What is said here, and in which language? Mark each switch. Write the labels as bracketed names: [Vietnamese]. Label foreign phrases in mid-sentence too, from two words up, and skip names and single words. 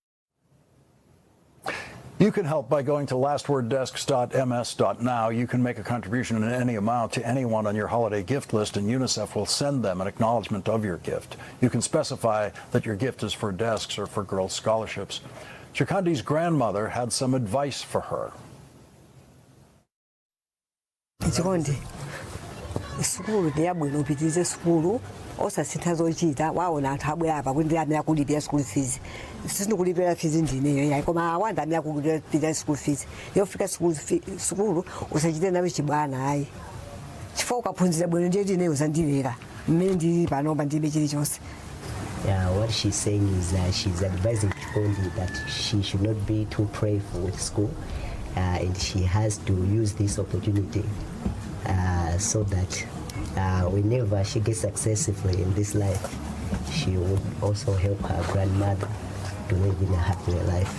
[English] You can help by going to lastworddesks.ms.now. You can make a contribution in any amount to anyone on your holiday gift list, and UNICEF will send them an acknowledgement of your gift. You can specify that your gift is for desks or for girls' scholarships. Chikandi's grandmother had some advice for her. [Nyanja] osasitha zochita waona anthu abwera apa kuti amene kulipira [English] school fees [Nyanja] sinokulipira fees ndineyo yayi koma awanda amene kulipira [English] school fees [Nyanja] yofika sukulu usachite nawe chibwana ayi chifukwa ukaphunzira bwino ndiye ndineyo uzandilera mmene ndili panopa ndilibe chilichonse. [English] Yeah, what she's saying is she's advising Chikondi that she should not be too prideful with school, and she has to use this opportunity so that whenever she gets successfully in this life, she would also help her grandmother to live in a happier life.